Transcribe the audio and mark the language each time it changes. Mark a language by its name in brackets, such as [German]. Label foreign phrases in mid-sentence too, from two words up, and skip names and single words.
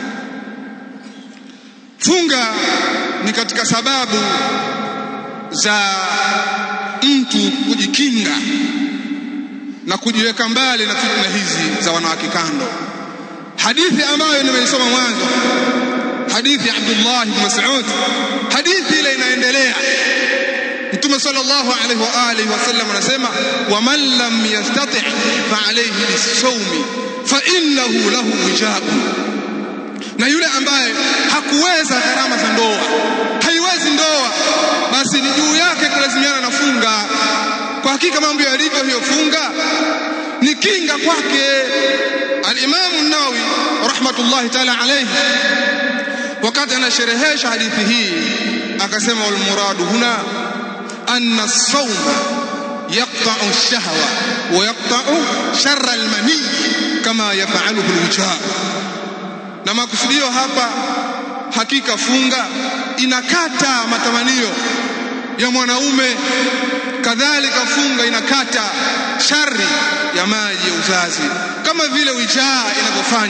[Swahili] Funga ni katika sababu za mtu kujikinga na kujiweka mbali na fitna hizi za wanawake kando. Hadithi ambayo nimeisoma mwanzo, hadithi ya Abdullah ibn Mas'ud, hadithi ile inaendelea. [Arabic] Mtume صلى الله عليه وعلى آله وسلم anasema, ومن لم يستطع فعليه بالصوم فإنه له وجاء. [Swahili] Na yule ambaye hakuweza gharama za ndoa, haiwezi ndoa, basi ni juu yake kulazimiana na funga. Kwa hakika mambo yalivyo, hiyo funga ni kinga kwake. Al-Imam an-Nawawi [Arabic] رحمة الله تعالى عليه [Swahili] wakati anasherehesha hadithi hii akasema, [Arabic] والمراد هنا أن الصوم يقطع الشهوة ويقطع شر المني كما يفعله الوجاء'. [Swahili] Na makusudio hapa, hakika funga inakata matamanio ya mwanaume, kadhalika funga inakata shari ya maji ya uzazi kama vile wijaa inavyofanya.